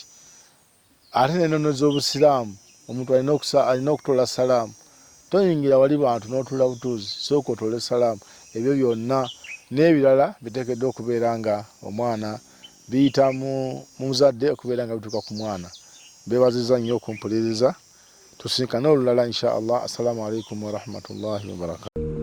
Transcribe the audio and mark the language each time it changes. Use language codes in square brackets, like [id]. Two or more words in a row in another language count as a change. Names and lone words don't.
[lg] Ate n'ennono z'obusiraamu omuntu alina okutola salaamu. Toyingira wali bantu n'otuula butuuzi, sooka otole salaamu. Ebyo byonna n'ebirala biteekeddwa okubeera nga omwana biyita mu muzadde okubeera nga bituuka ku mwana. Mbeebazizza nnyo okumpuliriza. Tusinkane olulala [ar] إن شاء الله. السلام عليكم ورحمة الله وبركاته.